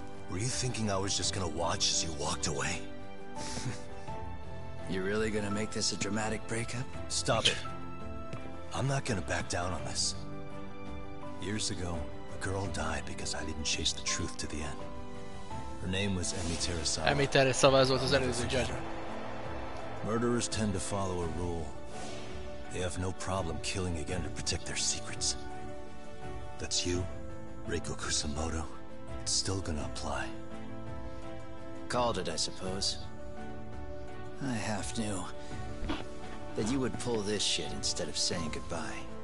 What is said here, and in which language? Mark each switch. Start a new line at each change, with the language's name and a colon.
English: Were you thinking I was just gonna watch as you walked away? You really going to make this a dramatic breakup? Stop it. I'm not gonna back down on this. Years ago, a girl died because I didn't chase the truth to the end. Her name was Emi Terasawa.
Hungarian: Emi Terasawa, ez volt az előző Judgement.
English: Murderers tend to follow a rule. They have no problem killing again to protect their secrets. That's you, Reiko Kusamoto. It's still gonna apply. Called it, I suppose. I half knew that you would pull this shit instead of saying goodbye.